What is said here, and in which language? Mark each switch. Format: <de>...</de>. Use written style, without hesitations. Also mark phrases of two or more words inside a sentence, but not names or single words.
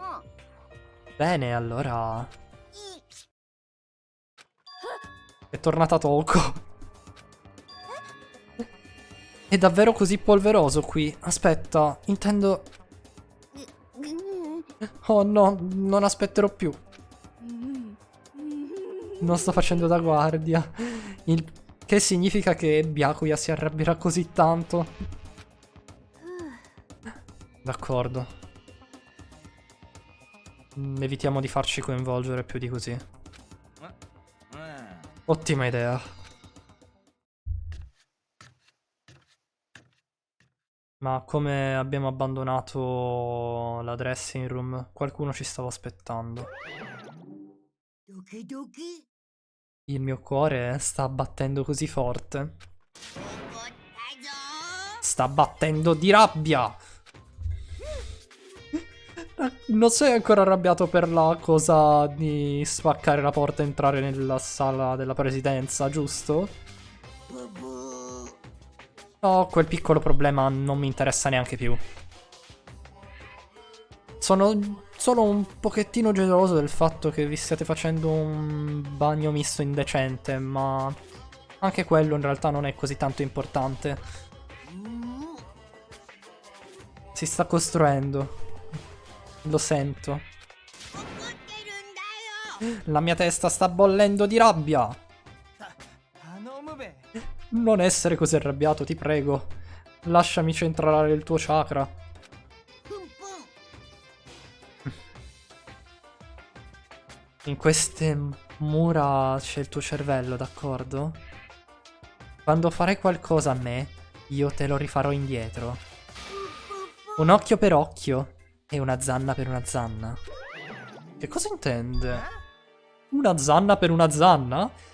<it>Bene, allora...</it> <ja>いい</ja> <it>È tornata Toko. È davvero così polveroso qui. Aspetta, intendo...</it> <ja>うん</ja> <it>Oh no, non aspetterò più.</it> <ja>うんうん</ja> <it>Non sto facendo da guardia. Il che significa che Byakuya si arrabbierà così tanto. D'accordo. Evitiamo di farci coinvolgere più di così.</it> <ja>うん。</ja> <it>Ottima idea. Ma come abbiamo abbandonato la</it> <en>dressing room,</en> <it>qualcuno ci stava aspettando.</it> <ja>ドキドキ</ja> <it>Il mio cuore sta battendo così forte.</it> <ja>怒ったぞ</ja> <it>Sta battendo di rabbia! Non sei ancora arrabbiato per la cosa di spaccare la porta e entrare nella sala della presidenza, giusto?</it> <ja>ブブー</ja> <it>No, quel piccolo problema non mi interessa neanche più. Sono solo un pochettino geloso del fatto che vi stiate facendo un bagno misto indecente, ma anche quello in realtà non è così tanto importante.</it> <ja>うん</ja> <it>Si sta costruendo. Lo sento.</it> <ja>怒ってるんだよ</ja> <it>La mia testa sta bollendo di rabbia.</it> <ja>頼むべ。</ja> <it>Non essere così arrabbiato, ti prego. Lasciami centrare il tuo chakra.</it> <ja>プンプン</ja> <it>In queste mura c'è il tuo cervello, d'accordo? Quando farai qualcosa a me, io te lo rifarò indietro. Un occhio per occhio e una zanna per una zanna. Che cosa intende? Una zanna per una zanna?</it>